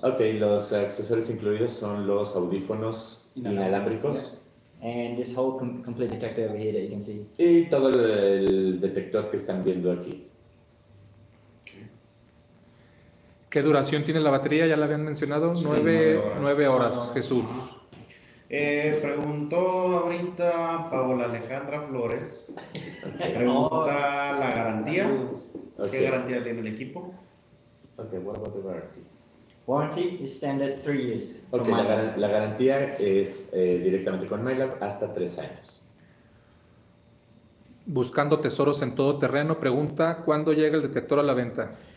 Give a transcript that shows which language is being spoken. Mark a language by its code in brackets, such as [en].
[es] Ok, los accesorios incluidos son los audífonos inalámbricos [en] and this whole complete detector over here that you can see. [es] y todo el detector que están viendo aquí. ¿Qué duración tiene la batería? Ya la habían mencionado. Sí, 9 9 horas, Jesús. Preguntó ahorita Paola Alejandra Flores. Pregunta la garantía. Ok, ¿Qué garantía tiene el equipo? [en] ok, what about the warranty? Warranty is standard 3 years. Ok, from my [es] la garantía es directamente con MyLab hasta 3 años. Buscando tesoros en todo terreno, pregunta, ¿cuándo llega el detector a la venta?